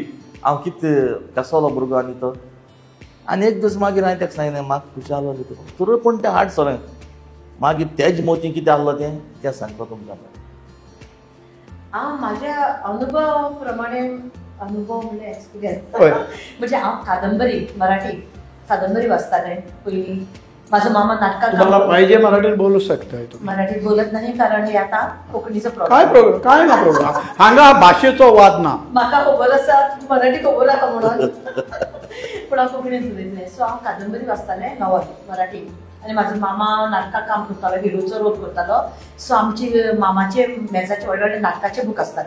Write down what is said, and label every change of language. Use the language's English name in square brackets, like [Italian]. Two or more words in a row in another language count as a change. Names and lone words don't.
[Konkani] हांव कितें कसलो भुरगो आनी तो. आनी एक दीस मागीर हांवें ताका सांगलें म्हाका खुशी आलो तर पूण तें हाड सगळें. मागीर तेजे मोती कितें आहलो तें सांगता तुमकां. हांव म्हाज्या अनुभव प्रमाणे, अनुभव म्हणजे एक्सपिरियन्स, म्हणजे हांव कादंबरी, मराठी कादंबरी वाचतालें पयलीं. म्हाजो मामा नाटकां [Marathi] तुम्हाला पाहिजे मराठीत बोलू शकताय. मराठीत बोलत नाही कारण हे आता कोंकणीचो काय प्रॉब्लेम. [Konkani] काय ना प्रॉब्लेम. हांगा भाशेचो वाद ना. म्हाका खबर आसा मराठी खबर आसा म्हणून, पूण हांव कोंकणीत उलयतलें. सो हांव कादंबरी वाचतालें, नॉवल मराठी. आनी म्हाजो मामा नाटकां काम करतालो, हिरोचो रोल करतालो. सो आमची मामाचे मेजाचे व्हडले व्हडले नाटकाचे बूक आसताले.